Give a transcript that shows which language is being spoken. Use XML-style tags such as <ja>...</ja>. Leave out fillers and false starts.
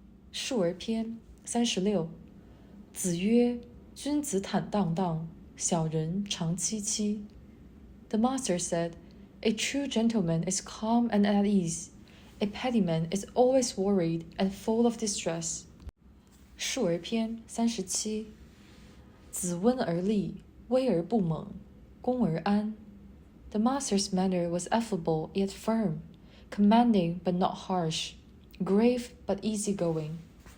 <zh>述而篇36。子曰：君子坦荡荡，小人长戚戚。</zh> <en>The master said, A true gentleman is calm and at ease. A petty man is always worried and full of distress.</en> <zh>述而篇37。子温而立，威而不猛，恭而安。</zh> <en>The master's manner was affable yet firm, commanding but not harsh, grave but easygoing.</en>